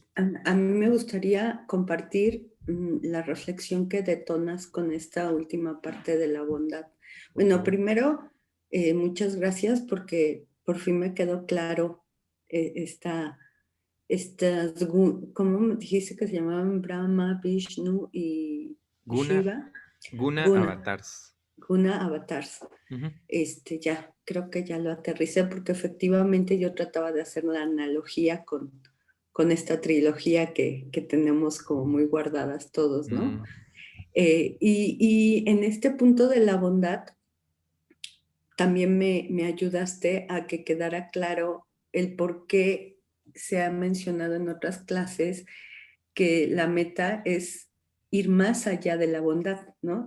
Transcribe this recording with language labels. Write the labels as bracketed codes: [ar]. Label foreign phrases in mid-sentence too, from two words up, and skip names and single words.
[es] a mí me gustaría compartir la reflexión que detonas con esta última parte de la bondad. Bueno, primero, muchas gracias porque por fin me quedó claro ¿cómo me dijiste que se llamaban? Brahma, Vishnu y Shiva. Guna avatars. Guna avatars. Ya, creo que ya lo aterricé porque efectivamente yo trataba de hacer la analogía con esta trilogía que tenemos como muy guardadas todos, ¿no? Y en este punto de la bondad, también me ayudaste a que quedara claro el por qué se ha mencionado en otras clases que la meta es ir más allá de la bondad, ¿no?